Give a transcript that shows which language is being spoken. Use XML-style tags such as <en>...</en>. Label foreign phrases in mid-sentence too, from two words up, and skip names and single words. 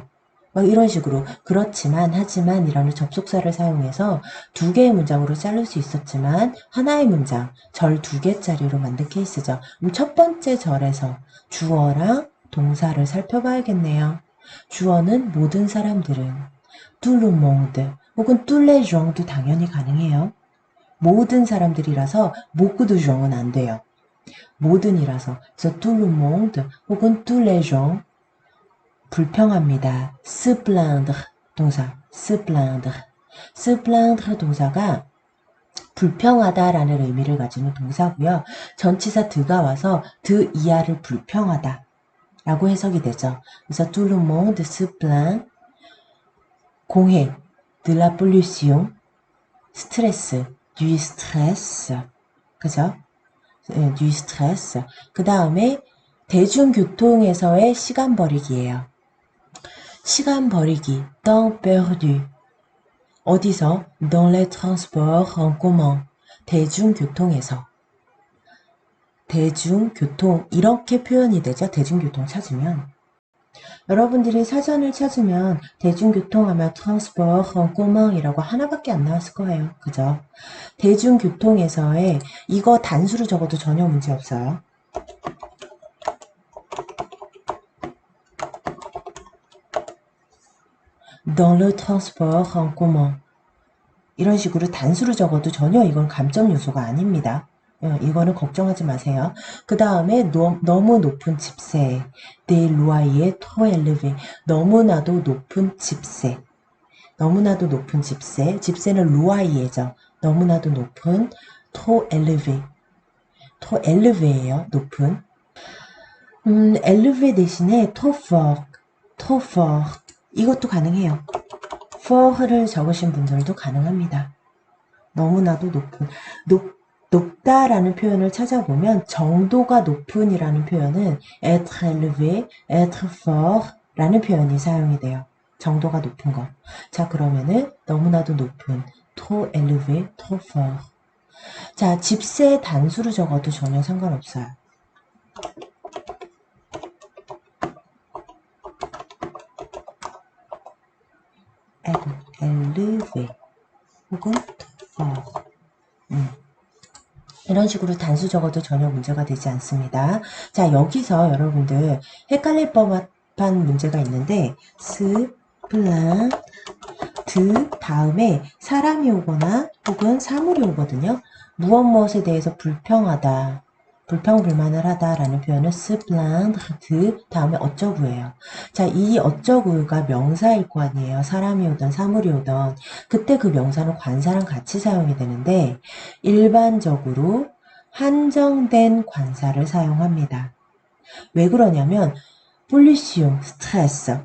<ko>막 이런 식으로 그렇지만 하지만 이라는 접속사를 사용해서 2개의 문장으로 자를 수 있었지만 하나의 문장, 절 2개짜리로 만든 케이스죠. 그럼 첫 번째 절에서 주어랑 동사를 살펴봐야겠네요. 주어는 모든 사람들은</ko> <fr>tout le monde</fr> <ko>혹은</ko> <fr>tous les gens</fr> <ko>도 당연히 가능해요. 모든 사람들이라서</ko> <fr>beaucoup de gens</fr> <ko>은 안 돼요. 모든이라서 그래서</ko> <fr>tout le monde</fr> <ko>혹은</ko> <fr>tous les gens</fr> <ko>불평합니다.</ko> <fr>se plaindre 동사 se plaindre. se plaindre 동사가 불평하다라는 의미를 가지는 동사고요.</fr> <ko>전치사 드가 와서 드 이하를 불평하다 라고 해석이 되죠.</ko> <fr>그래서 tout le monde se plaint 공해 de la pollution 스트레스 du stress 그죠?</fr> <ko>네,</ko> <fr>du stress.</fr> <ko>그 다음에 대중교통에서의 시간 버리기예요. 시간 버리기,</ko> <fr>temps perdu.</fr> <ko>어디서?</ko> <fr>dans les transports en commun.</fr> <ko>대중교통에서. 대중교통, 이렇게 표현이 되죠. 대중교통 찾으면. 여러분들이 사전을 찾으면 대중교통 하면</ko> <fr>transport en commun</fr> <ko>이라고 하나밖에 안 나왔을 거예요. 그죠? 대중교통에서의 이거 단수로 적어도 전혀 문제 없어요.</ko> <fr>dans le transport en commun</fr> <ko>이런 식으로 단수로 적어도 전혀 이건 감점 요소가 아닙니다. 이거는 걱정하지 마세요. 그 다음에 너무 높은 집세,</ko> <fr>des loyers trop élevés.</fr> <ko>너무나도 높은 집세. 너무나도 높은 집세. 집세는 루아이에죠. 너무나도 높은</ko> <fr>trop élevé. trop élevé예요.</fr> <ko>높은.</ko> <fr>élevé 대신에 trop fort. trop fort.</fr> <ko>이것도 가능해요. for를 적으신 분들도 가능합니다. 너무나도 높다라는 표현을 찾아보면 정도가 높은이라는 표현은</ko> <fr>être élevé, être fort</fr> <ko>라는 표현이 사용이 돼요. 정도가 높은 거. 자, 그러면은 너무나도 높은</ko> <fr>trop élevé, trop fort.</fr> <ko>자, 집세 단수로 적어도 전혀 상관없어요.</ko> <fr>élevé 혹은 trop fort.</fr> <ko>이런 식으로 단수 적어도 전혀 문제가 되지 않습니다. 자, 여기서 여러분들 헷갈릴 법한 문제가 있는데 스, 플란, 드 다음에 사람이 오거나 혹은 사물이 오거든요. 무엇에 대해서 불평하다, 불평불만을 하다라는 표현은</ko> <fr>se plaindre de</fr> <ko>다음에 어쩌구예요. 자, 이 어쩌구가 명사일 거 아니에요. 사람이 오던 사물이 오던. 그때 그 명사는 관사랑 같이 사용이 되는데 일반적으로 한정된 관사를 사용합니다. 왜 그러냐면 pollution, 스트레스.</ko>